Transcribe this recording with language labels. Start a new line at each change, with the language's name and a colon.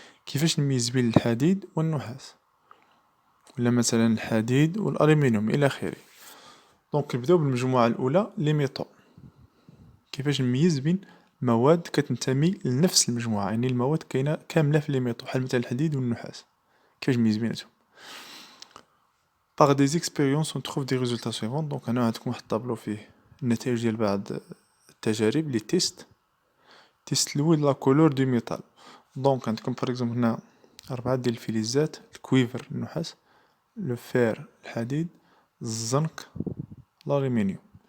Arabic: كيفاش نميز بين الحديد والنحاس، ولا مثلا الحديد والألمنيوم إلى آخره. دونك نبداو بالمجموعة الأولى لي ميتو. كيفاش نميز بين مواد كتنتمي لنفس المجموعة، يعني المواد كاينة كاملة في لي ميتو بحال مثلا الحديد والنحاس. كيفاش نميز بيناتهم؟
French: Par des expériences on trouve des résultats suivants.
Arabic: دونك هنا عندكم واحد الطابلو فيه النتائج ديال بعض التجارب لي تيست الأول
French: لا كولور دو ميتال.
Arabic: دونك عندكم
French: باغ اكزومبل
Arabic: هنا 4 ديال الفلزات: الكويفر النحاس، لو فير الحديد، الزنك الألمنيوم.